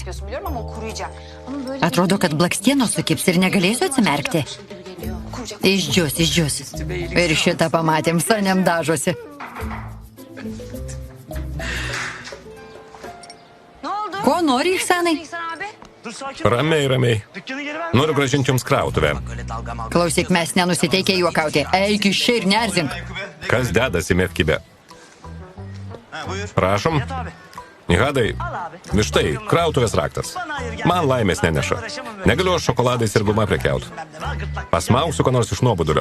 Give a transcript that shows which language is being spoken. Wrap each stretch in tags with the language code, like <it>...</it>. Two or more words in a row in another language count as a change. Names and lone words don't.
<lt>Atrodo, kad blakstienos sukips ir negalėsiu atsimerkti. Išdžius. Ir šitą pamatėm, Sanem dažosi. Ko nori, Iksanai?</lt> <tr>Dur sakin ol.</tr> <lt>Ramiai.</lt> <tr>Dükkanı geri ver.</tr> <lt>Noriu gražinti jums krautuvę. Klausyk, mes nenusiteikę juokauti. Eik iš čia ir nerzink. Kas dedasi Mefkibe?</lt> <tr>Ha, buyur.</tr> <lt>Prašom.</lt> <tr>Yat abi.</tr> <lt>Hadai, štai, krautuvės raktas. Man laimės neneša. Negaliu šokoladais ir guma prekiaut. Pasmausiu, ko nors iš nuobodulio.</lt>